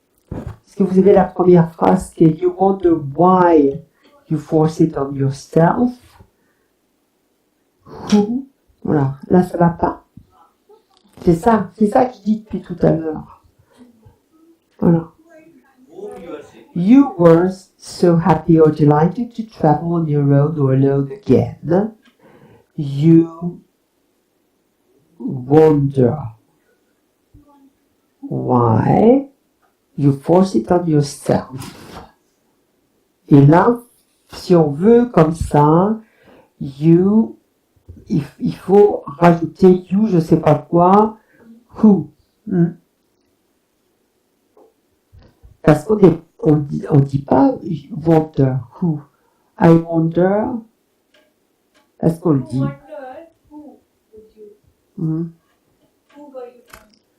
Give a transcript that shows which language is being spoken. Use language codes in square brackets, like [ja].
[fr] Parce que vous avez la première phrase qui est [en] You wonder why you force it on yourself. Who. [fr] Voilà, là ça va pas. C'est ça que je dis depuis tout à l'heure. Voilà. [en] Whom you are seeking. You were so happy or delighted to travel on your own or alone again. You wonder why you force it on yourself. [fr] Et là, si on veut comme ça, you, il faut rajouter you, je sais pas quoi, who. Parce qu'on dit pas [en] wonder who. I wonder. [fr] Est-ce qu'on le dit? [en] wonder who would you who were you trying?